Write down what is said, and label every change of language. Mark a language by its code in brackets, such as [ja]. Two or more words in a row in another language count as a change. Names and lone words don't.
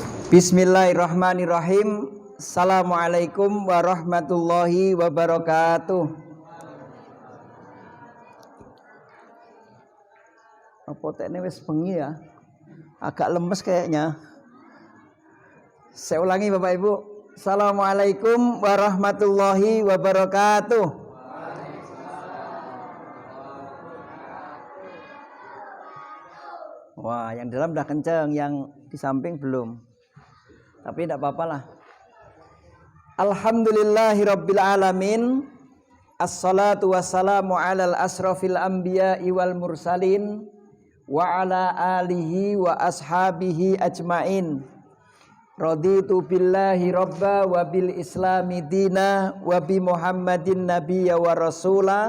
[ar] بسم الله الرحمن الرحيم السلام عليكم ورحمة الله وبركاته. [jv] Apa tekne wis bengi ya? [id] Agak lemes kayaknya. Saya ulangi Bapak Ibu. [ar] السلام عليكم ورحمة الله وبركاته. [id] Wah, yang dalam udah kenceng, yang di samping belum. Tapi tidak apa-apa lah. [ar] الحمد لله رب العالمين. الصلاة والسلام على أشرف الأنبياء والمرسلين وعلى آله وأصحابه أجمعين. رضيت بالله ربا وبالإسلام دينا وبمحمد نبيا ورسولا.